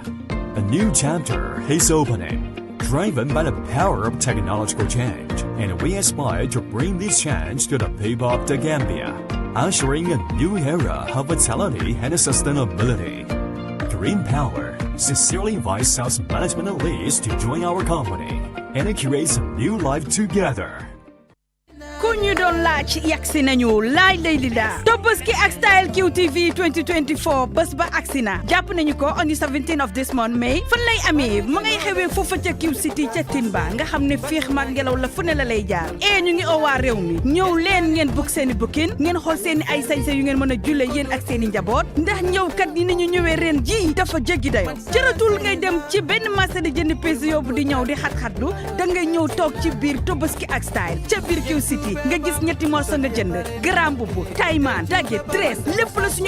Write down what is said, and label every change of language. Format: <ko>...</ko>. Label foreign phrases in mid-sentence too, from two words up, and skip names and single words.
<en>A new chapter is opening, driven by the power of technological change, and we aspire to bring this change to the people of the Gambia, ushering a new era of vitality and sustainability. Green Power sincerely invites sales management leads to join our company and create a new life together.</en> <wo>ku ñu doon laaj yagsi nañu laaj lay li daa Tobaski ak Style QTV 2024 bés ba agsi na jàpp nañu ko</wo> <en>on the 17th of this month</en> <wo>May fan lay amee ma ngay xewee foofa ca Q City ca Timba nga xam ne féex mag ngelaw la fu ne la lay jaar ñu ngi oo waa réew mi ñëw leen ngeen book seeni booking ngeen xool seeni ay sañse yu ngeen mën a julle yéen ak seeni njaboot ndax ñëwkat yi nañu ñëwee ren ji dafa jéggi dayo jëratul ngay dem ci benn marché di jënd pièce yóbbu di ñëw di xat-xatlu da ngay ñëw toog ci biir Tobaski ak Style ca biir Q City nga gis ñetti morceau nga jënd</wo> <fr>grand boubou</fr> <wo>tayman daggit dress lépp la suñu</wo>